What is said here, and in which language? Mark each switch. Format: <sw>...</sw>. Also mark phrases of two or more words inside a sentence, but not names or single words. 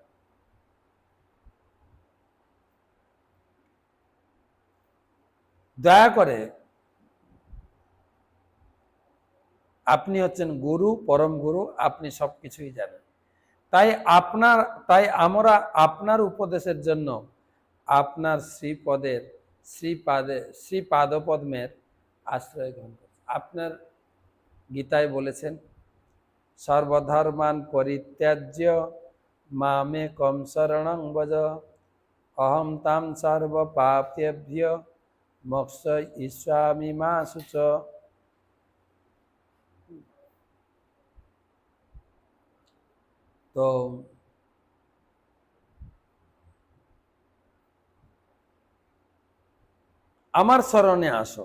<bn>দয়া করে, আপনি হচ্ছেন গুরু, পরম গুরু, আপনি সবকিছুই জানেন। তাই আমরা আপনার উপদেশের জন্য আপনার শ্রীপাদপদ্মের আশ্রয় গ্রহণ করছি। আপনার গীতায় বলেছেন</bn> <sa>সর্বধর্মান পরিত্যাজ্য মামেকং শরণং ব্রজ অহং তাং সর্বপাপেভ্যো মোক্ষয়িষ্যামি মা শুচ।</sa> <bn>তো আমার শরণে আসো।</bn>